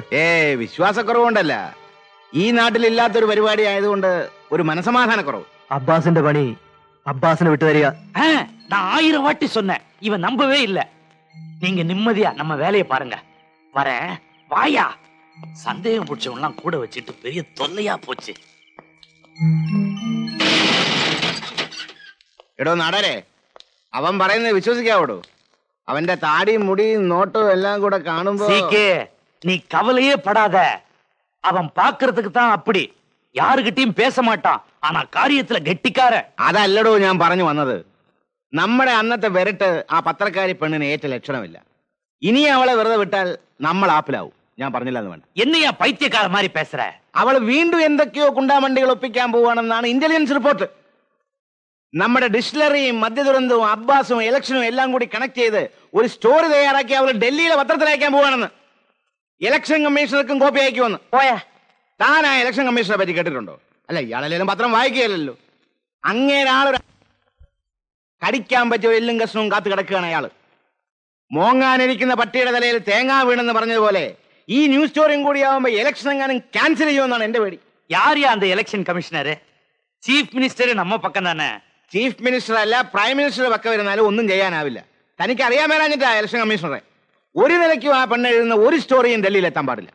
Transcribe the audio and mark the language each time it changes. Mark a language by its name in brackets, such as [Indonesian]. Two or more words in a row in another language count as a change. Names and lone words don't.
[Malayalam] വിശ്വാസക്കുറവുകൊണ്ടല്ല. ഈ നാട്ടിലില്ലാത്തൊരു പരിപാടി ആയതുകൊണ്ട് ഒരു മനസമാധാനക്കുറവ്. അബ്ബാസിന്റെ പണി അബ്ബാസിന് വിട്ടുതരിക. [Tamil] நான் 1000 வாட்டி சொன்னேன், இவன் நம்பவே இல்ல. நீங்க நிம்மதியா நம்ம வேலையை பாருங்க. வரேன், வாயா. சந்தேகம் பிடிச்சவங்கலாம் கூட வச்சுட்டு பெரிய தொல்லையா போச்சு. [Malayalam] എടോ നാടരെ, അവൻ പറയുന്നത് വിശ്വസിക്കാവടോ? അവന്റെ താടിയും മുടിയും നോട്ടും എല്ലാം കൂടെ കാണുമ്പോ [Tamil] நீ கவலையே படாத. அவன் பாக்குறதுக்கு தான் அப்படி, யாருகிட்டயும் பேச மாட்டான். ஆனா காரியத்துல கெட்டிக்கார. [Malayalam] അതല്ലടോ ഞാൻ പറഞ്ഞു വന്നത്. നമ്മുടെ അന്നത്തെ വിരട്ട് ആ പത്രക്കാരി പെണ്ണിന് ഏറ്റ ലക്ഷണമില്ല. ഇനി അവളെ വെറുതെ വിട്ടാൽ നമ്മൾ ആപ്പിലാവും. ഞാൻ പറഞ്ഞില്ലെന്ന് വേണ്ട. [Tamil] என்னையா பைத்தியக்கார மாதிரி பேசுற? [Malayalam] അവൾ വീണ്ടും എന്തൊക്കെയോ കുണ്ടാമണ്ടികൾ ഒപ്പിക്കാൻ പോവാണെന്നാണ് [English] intelligence report. [Malayalam] നമ്മുടെ ഡിസ്റ്റിലറിയും മദ്യദുരന്തവും അബ്ബാസും ഇലക്ഷനും എല്ലാം കൂടി കണക്ട് ചെയ്ത് ഒരു സ്റ്റോറി തയ്യാറാക്കി അവൾ ഡൽഹിയിലെ പത്രത്തിൽ അയക്കാൻ പോവാണെന്ന്. [English] election commissioner [Malayalam] കോപ്പി അയക്കുമെന്ന്. [Tamil] போயா. [Malayalam] താൻ ആ [English] election commissioner [Malayalam] പറ്റി കേട്ടിട്ടുണ്ടോ? അല്ല, ഇയാളെല്ലാം പത്രം വായിക്കുകയല്ലോ. അങ്ങേരാളൊരു കടിക്കാൻ പറ്റിയ എല്ലും കഷ്ണവും കാത്തു കിടക്കുകയാണ് അയാള്. മോങ്ങാനിരിക്കുന്ന പട്ടിയുടെ തലയിൽ തേങ്ങാ വീണെന്ന് പറഞ്ഞതുപോലെ ഈ [English] news story [Malayalam] കൂടി ആവുമ്പോ ഇലക്ഷൻ എങ്ങാനും ക്യാൻസൽ ചെയ്യുമെന്നാണ് എന്റെ പേടി. [Tamil] யாரியா அந்த [English] election commissioner? chief minister [Tamil] நம்ம பக்கம் தானே. [English] chief minister [Malayalam] അല്ല, [English] prime minister [Malayalam] പക്ക വരുന്നാലും ഒന്നും ചെയ്യാനാവില്ല. തനിക്ക് അറിയാൻ മേലാഞ്ഞിട്ടാ [English] election commissioner. [Malayalam] ഒരു നിലയ്ക്കും ആ പെണ്ണ് എഴുതുന്ന ഒരു സ്റ്റോറിയും ഡൽഹിയിൽ എത്താൻ പാടില്ല.